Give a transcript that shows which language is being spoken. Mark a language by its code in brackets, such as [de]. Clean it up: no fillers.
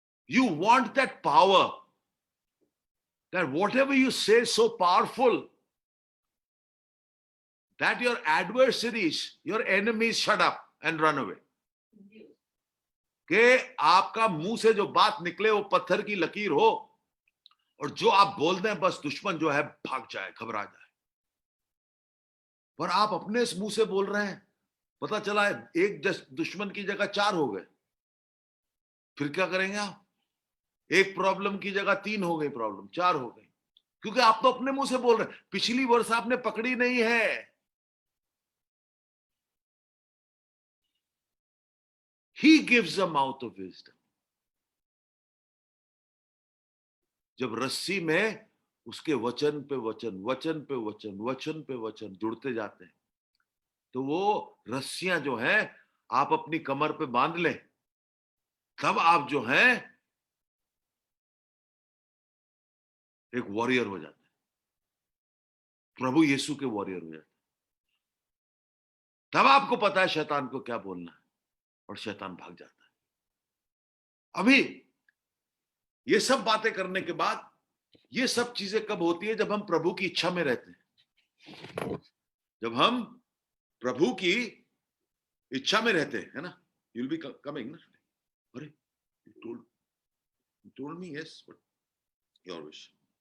[en] You want that power, that whatever you say is so powerful that your adversaries, your enemies shut up and run away. [hi] कि आपका मुंह से जो बात निकले वो पत्थर की लकीर हो, और जो आप बोल दें बस दुश्मन जो है भाग जाए, घबरा जाए। पर आप अपने इस मुंह से बोल रहे हैं, पता चला एक दुश्मन की जगह 4 हो गए, फिर क्या करेंगे आप? एक प्रॉब्लम की जगह 3 हो गई, प्रॉब्लम 4 हो गई, क्योंकि आप तो अपने मुंह से बोल रहे हैं। पिछली वर्ष आपने पकड़ी नहीं है। [en] He gives a mouth of wisdom. [hi] जब रस्सी में उसके वचन पे वचन, वचन पे वचन, वचन पे वचन जुड़ते जाते हैं, तो वो रस्सियां जो हैं आप अपनी कमर पे बांध लें, तब आप जो हैं एक वॉरियर हो जाते हैं, प्रभु यीशु के वॉरियर हो जाते हैं। तब आपको पता है शैतान को क्या बोलना है, और शैतान भाग जाता है। अभी ये सब बातें करने के बाद ये सब चीजें कब होती है? जब हम प्रभु की इच्छा में रहते हैं, जब हम प्रभु की इच्छा में रहते हैं, है ना? [en] You'll be coming ना? अरे, you told me yes, but your wish.